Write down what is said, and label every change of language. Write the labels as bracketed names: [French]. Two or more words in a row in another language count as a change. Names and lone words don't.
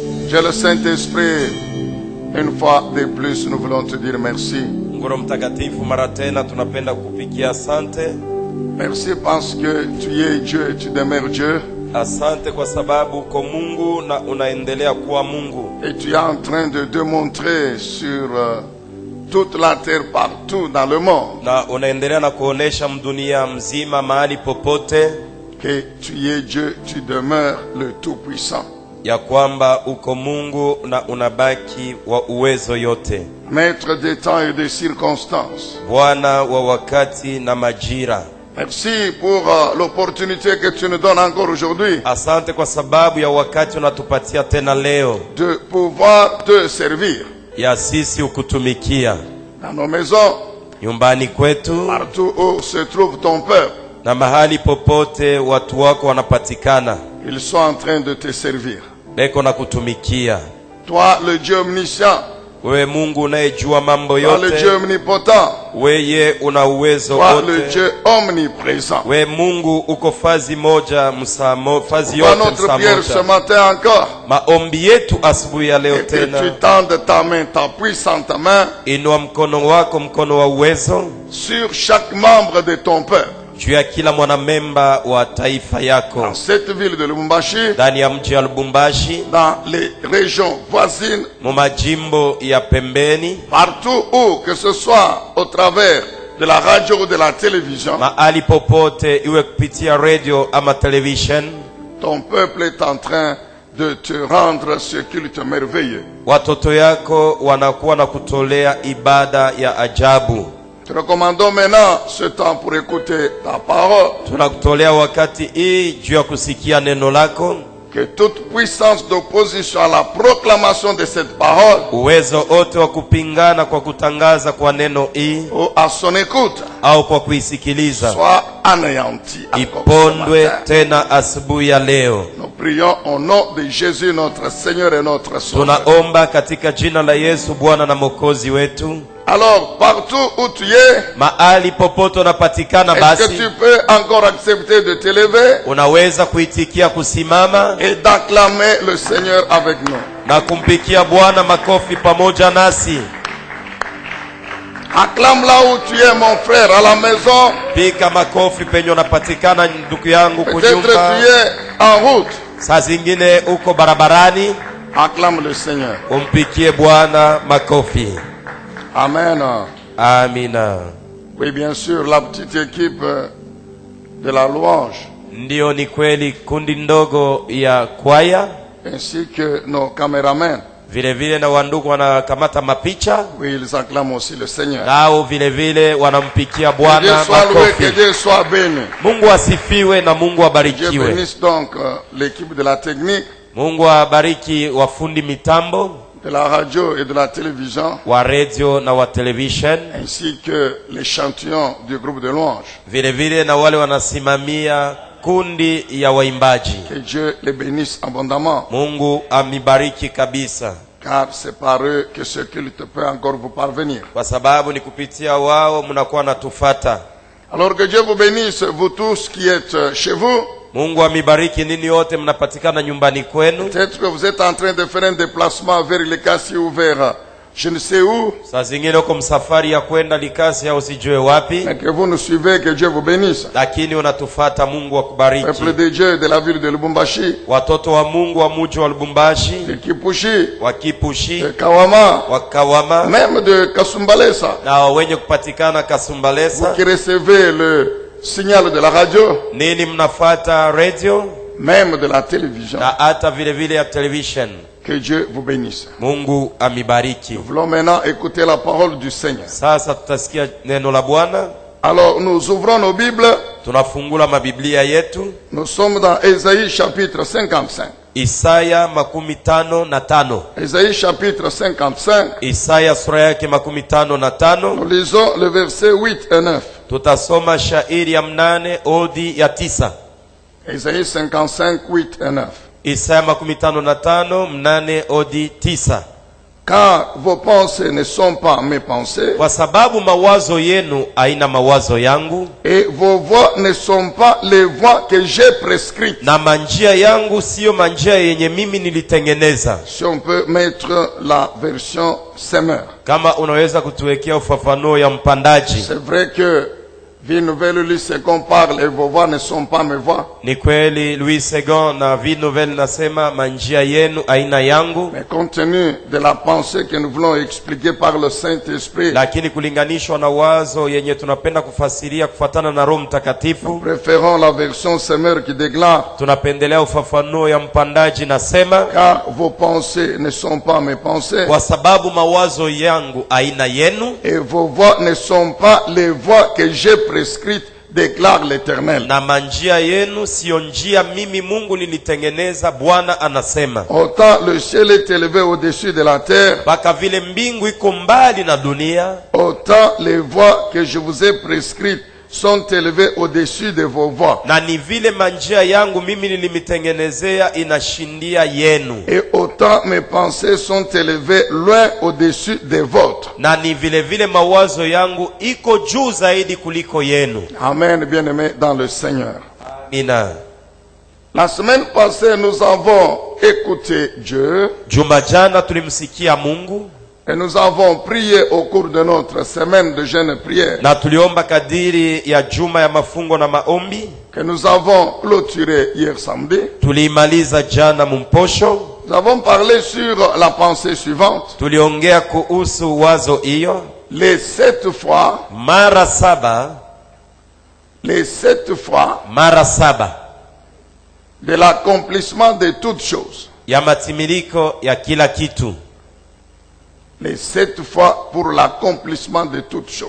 [French] Dieu le Saint-Esprit, une fois de plus, nous voulons te dire merci. [Swahili] Ngoro mtakatifu, mara tena tunapenda kukupigia asante. [French] Merci parce que tu es Dieu et tu demeures Dieu. [Swahili] Asante kwa sababu uko Mungu na unaendelea kuwa Mungu. [French] Et tu es en train de démontrer sur toute la terre, partout dans le monde, [Swahili] Na unaendelea na kuonesha mdunia mzima mahali popote [French] que tu es Dieu, tu demeures le Tout-Puissant. [Swahili] ya kwamba uko Mungu na unabaki wa uwezo yote. [French] Maître des temps et des circonstances. [Swahili] Bwana wa wakati na majira. [French] Merci pour l'opportunité que tu nous donnes encore aujourd'hui [Swahili] Asante kwa sababu ya wakati unatupatia tena leo [French] de pouvoir te servir [Swahili] ya sisi ukutumikia [French] dans nos maisons, [Swahili] nyumbani kwetu [French] partout où se trouve ton peuple. [Swahili] na mahali popote watu wako wanapatikana, [French] Ils sont en train de te servir. [Swahili] beko na kutumikia. [French] Toi, le Dieu omniscient, [Swahili] Wewe Mungu unayejua mambo [French] toi, le Dieu [Swahili] yote, [French] omnipotent, [Swahili] weye una uwezo [French] toi, le [Swahili] wote. [French] Dieu omniprésent. [Swahili] We Mungu uko fazi moja, fazi [French] Toi, [Swahili] yote [French] notre prière ce [Swahili] msamoja. [French] matin encore, [Swahili] Maombi yetu asubuhi ya leo [French] et que tu [Swahili] tena, [French] tendes ta main, ta puissante main, [Swahili] inua mkono wako, mkono wa uwezo [French] sur chaque membre de ton peuple. [Swahili] juu ya kila mwanamemba wa taifa yako [French] Dans cette ville de Lubumbashi, [Swahili] ndani ya mji wa Lubumbashi, [French] dans les régions voisines, [Swahili] mu majimbo ya pembeni, [French] partout où, que ce soit au travers de la radio ou de la télévision, [Swahili] mahali popote, iwe kupitia radio ama television, [French] ton peuple est en train de te rendre ce culte merveilleux. [Swahili] watoto yako wanakuwa na kutolea ibada ya ajabu. [French] Te recommandons maintenant ce temps pour écouter ta parole, [Swahili] Tunakutolea wakati hii juu ya kusikia neno lako. [French] que toute puissance d'opposition à la proclamation de cette parole [Swahili] Uwezo wote wa kupingana kwa kutangaza kwa neno hii [French] ou à son écoute [Swahili] au kwa kuisikiliza [French] soit anéanti. encore ce [Swahili] ipondwe [French] matin. [Swahili] tena asubuhi ya leo. [French] Nous prions au nom de Jésus, notre Seigneur et notre Sauveur. [Swahili] Tunaomba katika jina la Yesu, Bwana na Mwokozi wetu. [French] Alors, partout où tu es, [Swahili] Mahali popote unapatikana, [French] est-ce que [Swahili] basi [French] tu peux encore accepter de te lever [Swahili] unaweza kuitikia kusimama [French] et d'acclamer le Seigneur avec nous? [Swahili] na kumpikia Bwana makofi pamoja nasi. [French] Acclame là où tu es, mon frère, à la maison. [Swahili] Pika makofi penye unapatikana, ndugu yangu [French] Peut-être tu [Swahili] kunyumba. [French] es en route. [Swahili] Saa zingine uko barabarani, [French] Acclame le Seigneur. [Swahili] umpikie Bwana makofi. [French] Amen. [Swahili] Amina. [French] Oui, bien sûr, la petite équipe de la louange, [Swahili] Ndio, ni kweli, kundi ndogo ya kwaya [French] ainsi que nos caméramens. [Swahili] vile vile na wandugu wanakamata mapicha, [French] Oui, ils acclament aussi le Seigneur. [Swahili] nao vile vile wanampikia [French] Que Dieu [Swahili] Bwana [French] soit loué, que [Swahili] makofi. [French] Dieu soit béni. [Swahili] Mungu asifiwe na Mungu [French] Dieu [Swahili] abarikiwe. [French] bénisse donc l'équipe de la technique, [Swahili] Mungu abariki wafundi mitambo [French] de la radio et de la télévision, [Swahili] wa radio na wa television, [French] ainsi que l'échantillon du groupe de louange. [Swahili] vile vile na wale wanasimamia kundi ya waimbaji. [French] Que Dieu les bénisse abondamment, [Swahili] Mungu amibariki kabisa, [French] car c'est par eux que ce culte peut encore vous parvenir. [Swahili] kwa sababu ni kupitia wao mnakuwa natufata. [French] Alors que Dieu vous bénisse, vous tous qui êtes chez vous. [Swahili] Mungu amibariki nini yote mnapatikana nyumbani kwenu. [French] Peut-être que vous êtes en train de faire un déplacement vers les Cassis ou vers je ne sais où, [Swahili] Saa zingine uko msafari ya kwenda Likasi au sijue wapi, [French] mais que vous nous suivez, que Dieu vous bénisse. [Swahili] lakini unatufata. Mungu [French] Peuple [Swahili] akubariki. [French] de Dieu de la ville de Lubumbashi, [Swahili] Watoto wa Mungu wa muji wa Lubumbashi, [French] de Kipushi, [Swahili] wa Kipushi, [French] de Kawama, [Swahili] wa Kawama [French] même de Kasumbalesa, [Swahili] na wenye kupatikana [French] vous [Swahili] Kasumbalesa. [French] qui recevez le signal de la radio, [Swahili] Nini mnafata radio [French] même de la télévision. [Swahili] na hata vile vile ya television. [French] Que Dieu vous bénisse. [Swahili] Mungu amibariki. [French] Nous voulons maintenant écouter la parole du Seigneur. [Swahili] Sasa tutasikia neno la Bwana. [French] Alors nous ouvrons nos Bibles. [Swahili] Tunafungula mabiblia yetu. [French] Nous sommes dans Ésaïe chapitre 55. [Swahili] Isaya 55. [French] Ésaïe chapitre 55. [Swahili] Isaya sura yake 55. [French] Nous lisons le verset 8 et 9. [Swahili] Tutasoma shairi ya 8 odi ya 9. [French] Ésaïe 55, 8 et 9. [Swahili] Isaya 55 8 odi 9. [French] car vos pensées ne sont pas mes pensées, [Swahili] kwa sababu mawazo yenu haina mawazo yangu, [French] et vos voies ne sont pas les voies que j'ai prescrites. [Swahili] na manjia yangu siyo manjia yenye mimi nilitengeneza. [French] Si on peut mettre la version semeur. [Swahili] Kama unaweza kutuwekea ufafanuo ya mpandaji. [French] C'est vrai que Vie Nouvelle Louis II parle et vos voies ne sont pas mes voies. [Swahili] Ni kweli Louis II na Vie Nouvelle nasema manjia yenu aina yangu. [French] Mais compte tenu de la pensée que nous voulons expliquer par le Saint-Esprit, [Swahili] Lakini kulinganishwa na wazo yenye tunapenda kufasiria kufuatana na Roho Mtakatifu, [French] préférons la version semeur qui déclare, [Swahili] tunapendelea ufafanuo ya mpandaji nasema, [French] car vos pensées ne sont pas mes pensées, [Swahili] kwa sababu mawazo yangu aina yenu, [French] et vos voies ne sont pas les voies que j'ai prescrites, déclare l'Éternel. [Swahili] na manjia yenu siyo njia mimi Mungu nilitengeneza, Bwana anasema. [French] Autant le ciel est élevé au-dessus de la terre, [Swahili] Mpaka vile mbingu iko mbali na dunia, [French] autant les voies que je vous ai prescrites sont élevées au-dessus de vos voies. [Swahili] na ni vile manjia yangu mimi nilimitengenezea inashindia yenu, [French] Et autant mes pensées sont élevées loin au-dessus des vôtres. [Swahili] na ni vile vile mawazo yangu iko juu zaidi kuliko yenu. [French] Amen, bien-aimés dans le Seigneur. [Swahili] Amina. [French] La semaine passée, nous avons écouté Dieu [Swahili] Juma jana tulimsikia Mungu [French] et nous avons prié au cours de notre semaine de jeûne et prière [Swahili] na tuliomba kadiri ya juma ya mafungo na maombi, [French] que nous avons clôturé hier samedi. [Swahili] tuliimaliza jana mumposho. [French] Nous avons parlé sur la pensée suivante. [Swahili] Tuliongea kuhusu wazo hiyo, [French] Les 7 fois, [Swahili] mara saba [French] mara 7 de l'accomplissement de toutes choses. [Swahili] ya matimiliko ya kila kitu. [French] Les 7 fois pour l'accomplissement de toutes choses.